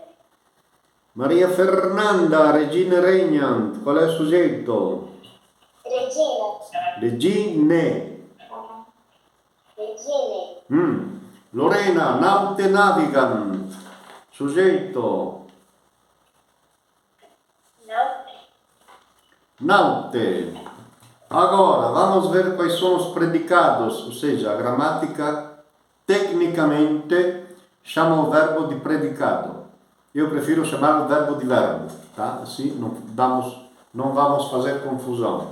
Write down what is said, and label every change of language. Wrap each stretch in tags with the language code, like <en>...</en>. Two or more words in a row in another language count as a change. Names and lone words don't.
<la>Maria Fernanda, regina regnant.</la> <it>Qual è il soggetto? Regina. Regine. Regine.</it> <la>Lorena, naute navigant. Soggetto.</la> <pt>Não. Naute. Agora, vamos ver quais são os predicados, ou seja, a gramática tecnicamente chama o verbo de predicado. Eu prefiro chamar o verbo de verbo, tá? Assim não vamos fazer confusão.</pt>